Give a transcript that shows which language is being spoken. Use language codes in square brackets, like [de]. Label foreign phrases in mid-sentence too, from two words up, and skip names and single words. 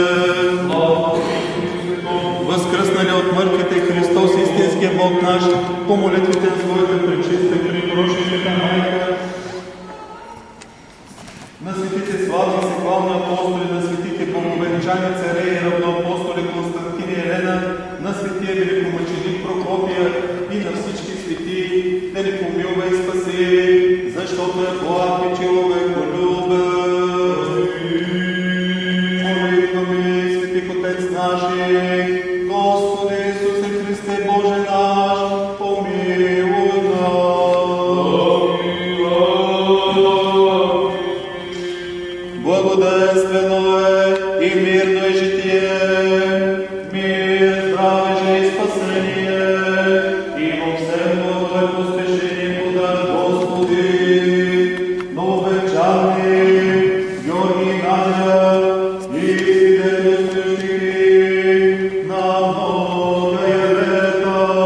[bg] Възкръснали от мъртвите Христос, истинския Бог наш, по молитвите на Своята пречиста и препоръчната майка, на светите славни и секвални апостоли, на светите боговенчани царе и равноапостоли Константин и Елена, на светия великомъченик Прокопия и на всички свети, да ни помилва и спаси, защото е благ и човеколюбен. Молитваме, свети Отец наши, Господи Исусе Христе, Боже наш, помилуй нас. Благоденствено е и мирно е житие, мир, здраве и спасение, и во всем Божие поспешение подай, Господи, нововенчани, Георги и Надя, и свидетелствующи на много елета.